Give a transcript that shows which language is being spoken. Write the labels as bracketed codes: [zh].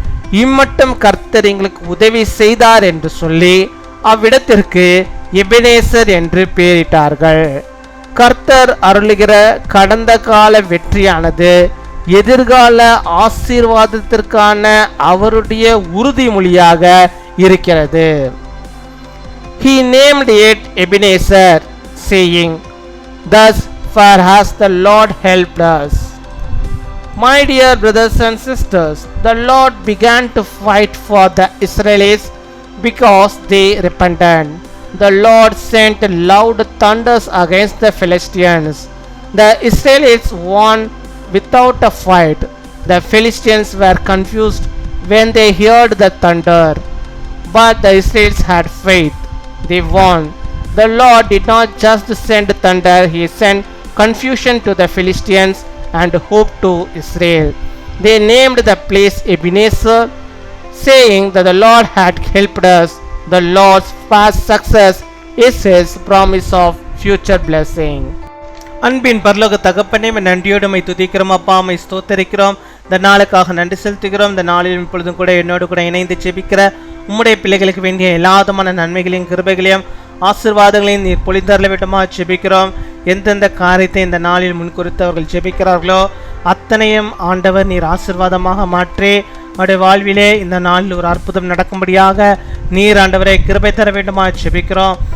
[ta] இம்மட்டும் கர்த்தர் எங்களுக்கு உதவி செய்தார் என்று சொல்லி அவ்விடத்திற்கு எபெனேசர் என்று பெயரிட்டார்கள். கர்த்தர் அருளுகிற கடந்த கால வெற்றியானது எதிர்கால ஆசீர்வாதத்திற்கான அவருடைய உறுதிமொழியாக இருக்கிறது. [en] He named it Ebenezer, saying, "Thus far has the Lord helped us." My dear brothers and sisters, the Lord began to fight for the Israelites because they repented. The Lord sent loud thunders against the Philistines. The Israelites won without a fight. The Philistines were confused when they heard the thunder, but the Israelites had faith. They won. The Lord did not just send thunder, he sent confusion to the Philistines and hope to Israel. They named the place Ebenezer, saying that the Lord had helped us. The Lord's past success is his promise of future blessing. [ta] அன்பின் பரலோக தகப்பனே, நன்றியோடு my துதிக்கிறோம். அப்பா, my ஸ்தோத்தரிக்கிறோம். இந்த நாளுக்காக நன்றி செலுத்துகிறோம். இந்த நாளில் இப்பொழுதும் கூட என்னோடு கூட இணைந்து ஜெபிக்கிற உம்முடைய பிள்ளைகளுக்கு வேண்டிய எல்லா விதமான நன்மைகளையும் கிருபைகளையும் ஆசீர்வாதங்களையும் நீர் பொழிந்தருள வேண்டுமா ஜெபிக்கிறோம். எந்தெந்த காரியத்தை இந்த நாளில் முன்குறித்து அவர்கள் ஜெபிக்கிறார்களோ அத்தனையும் ஆண்டவர் நீர் ஆசீர்வாதமாக மாற்றி அவருடைய வாழ்விலே இந்த நாளில் ஒரு அற்புதம் நடக்கும்படியாக நீர் ஆண்டவரை கிருபை தர வேண்டுமா ஜெபிக்கிறோம்.